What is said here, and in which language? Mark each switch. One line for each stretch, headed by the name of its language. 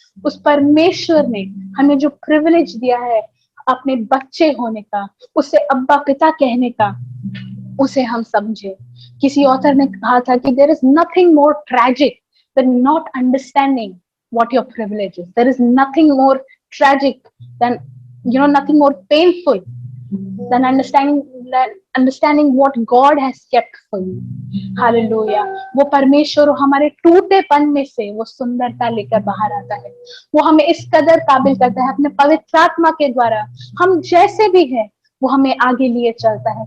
Hindi: उस परमेश्वर ने हमें जो प्रिविलेज दिया है अपने बच्चे होने का, उसे अब्बा पिता कहने का, उसे हम समझे।
English: किसी ऑथर ने कहा था कि there is nothing more tragic than not understanding what your privilege is. There is nothing more tragic than, nothing more painful than understanding what God has kept for you. Hallelujah.
Hindi: वो परमेश्वर हमारे टूटेपन में से वो सुंदरता लेकर बाहर आता है। वो हमें इस कदर काबिल करता है अपने पवित्र आत्मा के द्वारा, हम जैसे भी हैं वो हमें आगे लिए चलता है।